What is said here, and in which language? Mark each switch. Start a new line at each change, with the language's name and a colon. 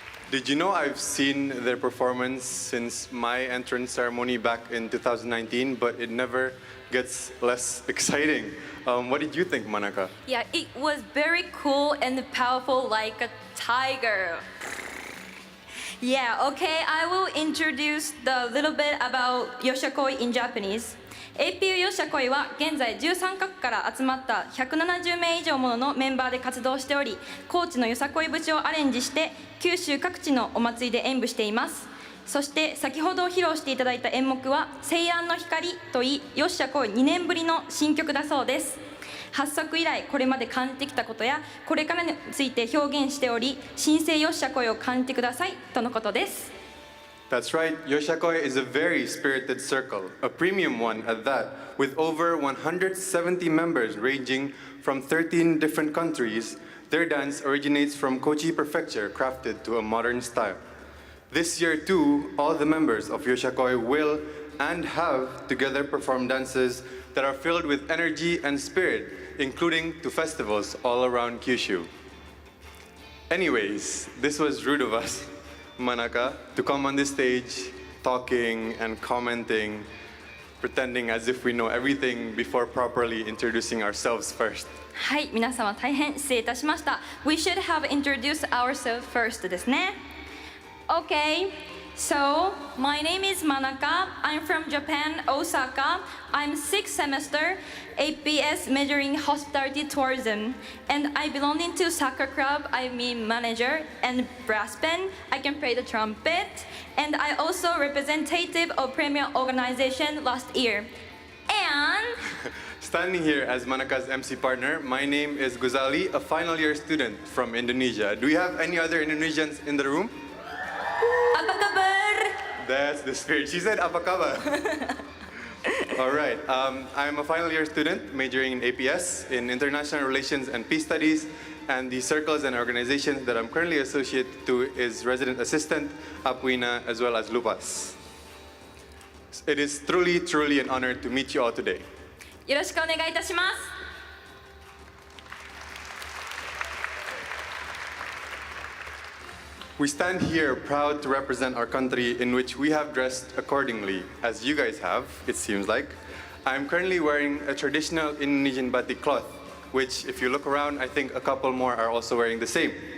English: Did you know I've seen their performance since my entrance ceremony back in 2019, but it never gets less exciting. What did you think, Manaka? Yeah, it was very cool and powerful like a tiger. Yeah, okay, I will introduce the little bit about Yoshakoi in Japanese.
Japanese: APU よしゃこいは現在13カ国から集まった170名以上もののメンバーで活動しており、高知のよさこい節をアレンジして九州各地のお祭りで演舞しています。そして先ほど披露していただいた演目は青蘭の光といい、よっしゃこい2年ぶりの新曲だそうです。発足以来これまで感じてきたことやこれからについて表現しており、新生よっしゃこいを感じてくださいとのことです。
English: That's right, Yoshakoi is a very spirited circle, a premium one at that, with over 170 members ranging from 13 different countries. Their dance originates from Kochi Prefecture, crafted to a modern style. This year too, all the members of Yoshakoi will and have together performed dances that are filled with energy and spirit, including to festivals all around Kyushu. Anyways, this was rude of us, Manaka, to come on this stage talking and commenting, pretending as if we know everything before properly introducing ourselves first.
Japanese: はい、皆様大変失礼いたしました。
English: We should have introduced ourselves first
Japanese: ですね。
English: Okay, so my name is Manaka. I'm from Japan, Osaka. I'm 6th semester APS majoring hospitality tourism, and I belong into soccer club. I'm manager and brass band. I can play the trumpet, and I also representative of premier organization last year. And Standing here as Manaka's MC partner, my name is Guzali, a final year student from Indonesia. Do we have any other Indonesians in the room?
Indonesian: Apa kabar?
English: That's the spirit. She said
Indonesian: apa kabar.
English: All right. I'm a final year student majoring in APS, in International Relations and Peace Studies, and the circles and organizations that I'm currently associated to is Resident Assistant, Apuina, as well as Lupas. It is truly, truly an honor to meet you all today.
Japanese: よろしくお願いいたします。
English: We stand here proud to represent our country in which we have dressed accordingly, as you guys have, it seems like. I'm currently wearing a traditional Indonesian batik cloth, which if you look around, I think a couple more are also wearing the same.